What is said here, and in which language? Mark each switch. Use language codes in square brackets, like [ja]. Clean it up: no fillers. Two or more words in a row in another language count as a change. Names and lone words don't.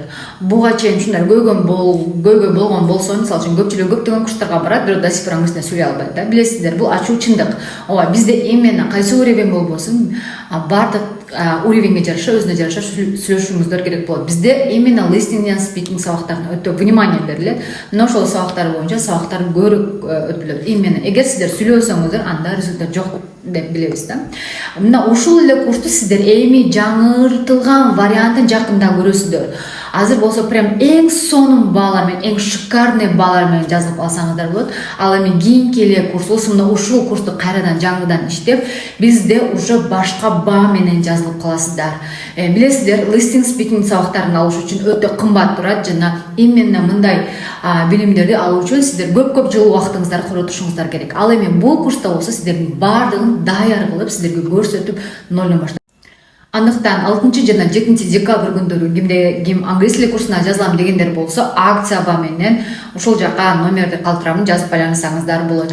[ky] Буга чейин ушундай көйгөй болгон болсо, мисалы үчүн көпчүлүк көптөгөн курстарга барат, бирок да сифр англис тилин сүйлөй албайт да. Билесиздер, бул ачуу чындык. Ооба, бизде именно кайсы уровень болбосун, бардык уровеньге жараша, өзүнө жараша сүйлөшүүңүздөр керек болот. Бизде именно [en] listening and speaking [ky] сабактарына өтө внимание берилет. Мына ошол сабактар боюнча сабактар көрүп өтүлөт. Именно эгер сиздер сүйлөсөңүздөр, анда результат жок деп билебиз да. Мына ушул эле курсту сиздер эми жаңыртылган вариантын жакында көрөсүздөр. Азыр болсо прям эң сонун баалар менен, эң шикарный баалар менен жазып алсаңыздар болот. Ал эми кийинки эле курс, мына ушул курсту кайрадан жаңыдан иштеп, бизде уже башка баа менен жазылып каласыздар. Билесиздер, [en] listening speaking [ky] сабактарын алыш үчүн өтө кымбат турат жана именно мындай билимдерди алуу үчүн сиздер көп жыл убактыңыздарды коротушуңуздар керек. Ал эми бул курста болсо сиздердин баардыгын даяр кылып, сиздерге көрсөтүп нолдон баштап. Андыктан 6 жана 7 декабрь күндөрү ким англис тили курсуна жазылам дегендер болсо, акция менен ушул жака номерди калтырамын, жазып байланышсаңыздар болот.